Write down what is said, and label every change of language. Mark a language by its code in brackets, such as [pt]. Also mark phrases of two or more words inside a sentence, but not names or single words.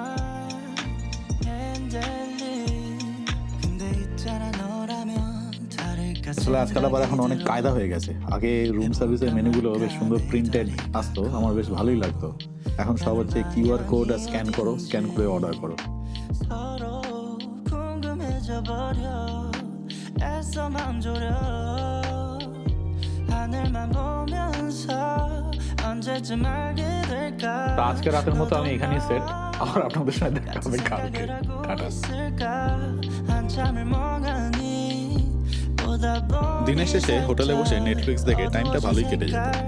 [bn] আসলে আজকাল আবার এখন অনেক কায়দা হয়ে গেছে। আগে রুম সার্ভিসের মেনুগুলো বেশ সুন্দর প্রিন্টেড আসতো, আমার বেশ ভালোই লাগতো। এখন সব হচ্ছে [en] QR code [bn] আর স্ক্যান করো, স্ক্যান করে অর্ডার করো। [ko] 서로 궁금해져 버려. 애써 맘 졸여. 하늘만 보면서 언제쯤 알게 될까. [bn] তো আজকে রাতের মতো আমি এখানেই সেট, আর আপনাদের সাথে দেখা হবে কালকে। টাটা। [ko] 한참을 멍하니 보다 보니 [bn] দিনের শেষে হোটেলে বসে নেটফ্লিক্স দেখে টাইমটা ভালোই কেটে যেত।